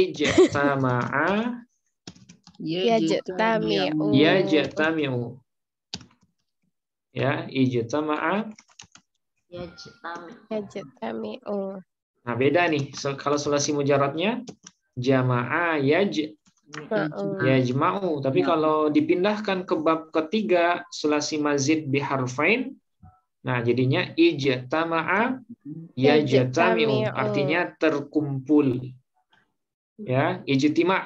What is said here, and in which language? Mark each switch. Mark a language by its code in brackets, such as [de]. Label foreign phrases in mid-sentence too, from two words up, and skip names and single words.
[ar] Yajtami'u. Ya, ijtama'a. Yajtami'u. [id] Nah, beda nih. Kalau [ar] ثلاثي مجرد جمع يجمع. [id] Tapi kalau dipindahkan ke bab ketiga [ar] ثلاثي مزيد بحرفين, [id] nah jadinya [ar] اجتمع يجتمع, [id] artinya terkumpul. [ar] Ya, ijtima'.